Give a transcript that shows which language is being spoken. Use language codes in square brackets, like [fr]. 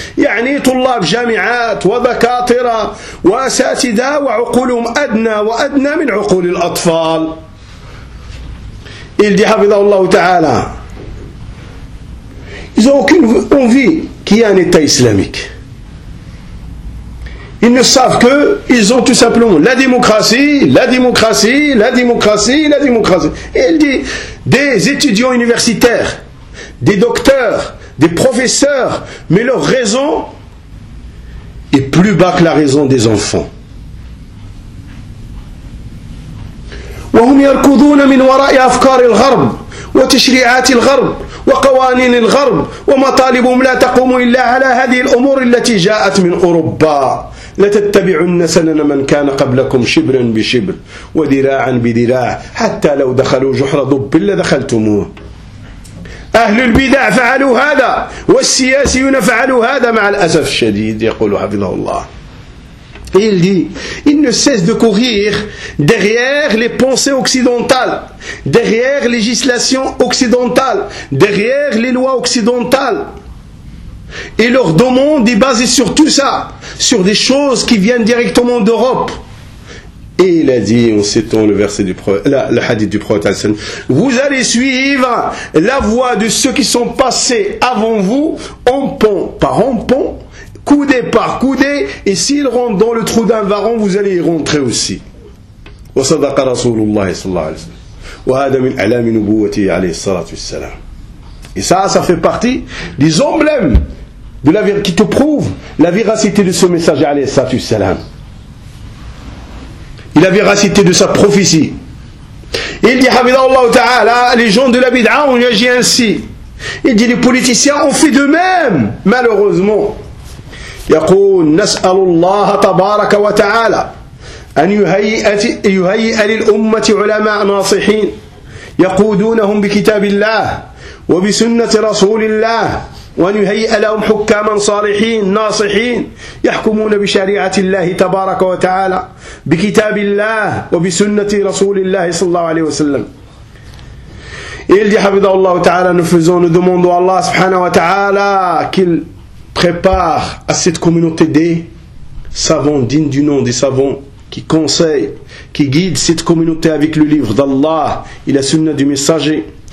[ar] يعني طلاب جامعات وذكاترة وأساتذة وعقولهم أدنى وأدنى من عقول الأطفال. [fr] Il dit, [ar] حفظه الله تعالى, [fr] ils n'ont aucune envie qu'il y ait un État islamique. Ils ne savent que, ils ont tout simplement la démocratie, la démocratie, la démocratie, la démocratie. Et il dit, des étudiants universitaires, des docteurs, des professeurs, mais leur raison est plus bas que la raison des enfants. [ar] وهم يركضون من وراء أفكار الغرب وتشريعات الغرب وقوانين الغرب ومطالبهم لا تقوم إلا على هذه الأمور التي جاءت من أوروبا لتتبعن سنن من كان قبلكم شبرا بشبر وذراعا بذراع حتى لو دخلوا جحر ضب لدخلتموه. أهل البدع فعلوا هذا والسياسيون فعلوا هذا مع الأسف الشديد. يقول حفظه الله, [fr] et il dit, il ne cesse de courir derrière les pensées occidentales, derrière législation occidentale, derrière les lois occidentales. Et leur demande est basée sur tout ça, sur des choses qui viennent directement d'Europe. Et il a dit, en citant le verset du le hadith du prophète, vous allez suivre la voie de ceux qui sont passés avant vous, en pont par en pont, coudé par coudé, et s'il rentre dans le trou d'un varon, vous allez y rentrer aussi. [ar] وصدق رسول الله صلى الله عليه وسلم وهذا من أعلام نبوته عليه الصلاة والسلام. [fr] Et ça, ça fait partie des emblèmes de la vérité qui te prouve la véracité de ce message [ar] عليه الصلاة والسلام. [fr] Et la véracité de sa prophétie. Et il dit, [ar] حفظه الله تعالى, [fr] les gens de la bid'a ont agi ainsi. Il dit, les politiciens ont fait de même, malheureusement. [ar] يقول نسأل الله تبارك وتعالى أن يهيئ للأمة علماء ناصحين يقودونهم بكتاب الله وبسنة رسول الله وأن يهيئ لهم حكاما صالحين ناصحين يحكمون بشريعة الله تبارك وتعالى بكتاب الله وبسنة رسول الله صلى الله عليه وسلم. [fr] Il dit, [ar] حفظه الله تعالى, [fr] nous faisons, nous demandons Allah subhanahu wa ta'ala qu'il prépare à cette communauté des savants, dignes du nom des savants, qui conseillent, qui guident cette communauté avec le livre d'Allah et la sunna du messager.